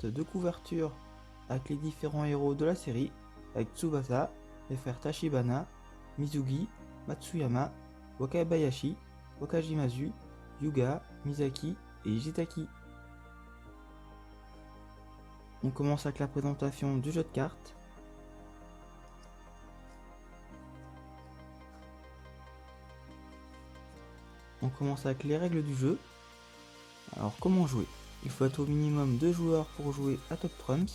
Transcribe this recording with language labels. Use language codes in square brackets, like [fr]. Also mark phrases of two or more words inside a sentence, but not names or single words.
[fr] de couverture avec les différents héros de la série, avec Tsubasa, les frères Tachibana, Mizugi, Matsuyama, Wakabayashi, Wakajimazu, Yuga, Misaki et Jitaki. On commence avec la présentation du jeu de cartes. On commence avec les règles du jeu. Alors comment jouer? Il faut être au minimum 2 joueurs pour jouer à Top Trumps.